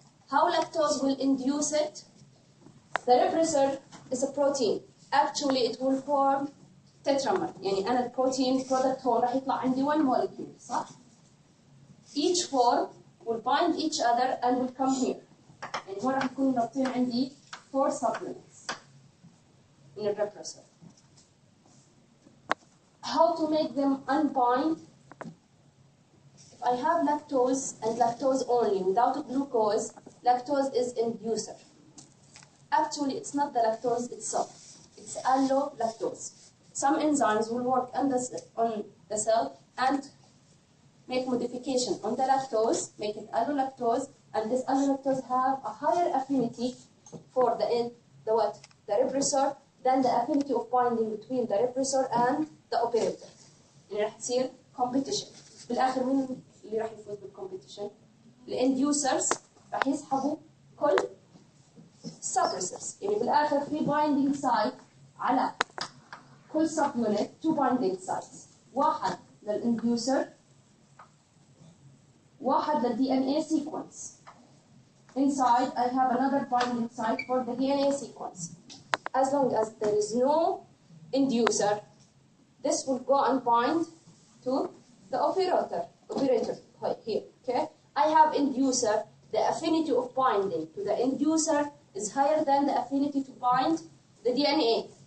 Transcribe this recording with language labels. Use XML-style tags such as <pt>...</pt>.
<en>How lactose will induce it? The repressor is a protein. Actually, it will form tetramer.</en> <ar>يعني أنا البروتين</ar> <en>product</en> <ar>هون راح يطلع عندي</ar> <en>one molecule، صح؟ Each form will bind each other and will come here.</en> <ar>يعني هون راح يكون رابطين عندي 4</ar> <en>supplements in the repressor. How to make them unbind? If I have lactose and lactose only without glucose, lactose is inducer. Actually, it's not the lactose itself. It's allolactose. Some enzymes will work on the cell and make modification on the lactose, make it allolactose, and this allolactose have a higher affinity for the repressor than the affinity of binding between the repressor and the operator.</en> <ar>يعني راح تصير competition. بالآخر مين اللي راح يفوز بالcompetition؟ الinducers راح يسحبوا كل suppressors. يعني بالآخر في binding site على كل subunit 2 binding sites. واحد للinducer واحد للDNA sequence.</ar> <en>Inside I have another binding site for the DNA sequence. As long as there is no inducer, this will go and bind to the operator here. Okay? I have inducer. The affinity of binding to the inducer is higher than the affinity to bind the DNA.</en>